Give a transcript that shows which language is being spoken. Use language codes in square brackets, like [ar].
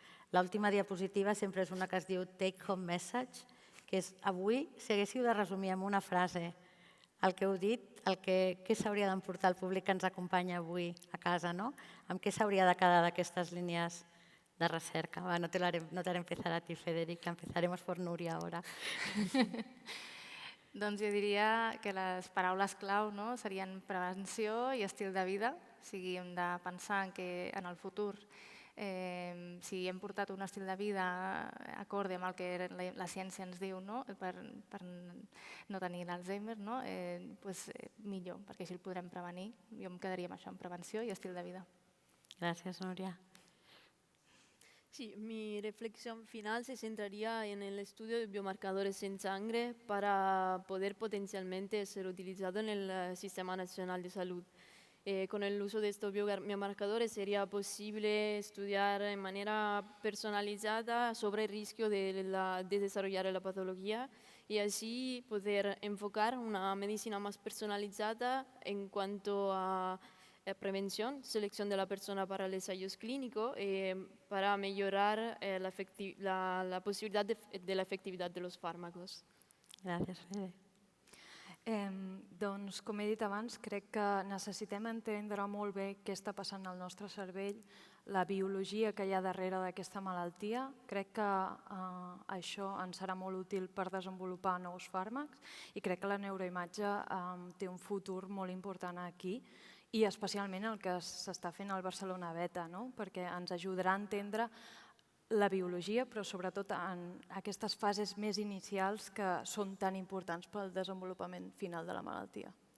[ca] L'última diapositiva sempre és una que es diu Take Home Message, que és avui, si haguéssiu de resumir amb una frase el que heu dit, què s'hauria d'emportar el públic que ens acompanya avui a casa, amb què s'hauria de quedar d'aquestes línies de recerca. [es] No te haré empezar a ti, Federica, empezaremos por Núria ahora. [ca] Doncs jo diria que les paraules clau serien prevenció i estil de vida. O sigui, hem de pensar que en el futur, si hem portat un estil de vida acorde amb el que la ciència ens diu per no tenir l'Alzheimer, doncs millor, perquè així el podrem prevenir. Jo em quedaria amb això, amb prevenció i estil de vida. Gràcies, Núria. [es] Sí, mi reflexión final se centraría en el estudio de biomarcadores en sangre para poder potencialmente ser utilizado en el Sistema Nacional de Salud. Con el uso de estos biomarcadores sería posible estudiar de manera personalizada sobre el riesgo de desarrollar la patología y así poder enfocar una medicina más personalizada en cuanto a prevención, selección de la persona para el ensayo clínico, para mejorar la posibilidad de la efectividad de los fármacos. [ca] Gràcies, Fede. Doncs, com he dit abans, crec que necessitem entendre molt bé què està passant al nostre cervell, la biologia que hi ha darrere d'aquesta malaltia. Crec que això ens serà molt útil per desenvolupar nous fàrmacs i crec que la neuroimatge té un futur molt important aquí i especialment el que s'està fent al Barcelona Beta, perquè ens ajudarà a entendre la biologia, però sobretot en aquestes fases més inicials que són tan importants pel desenvolupament final de la malaltia.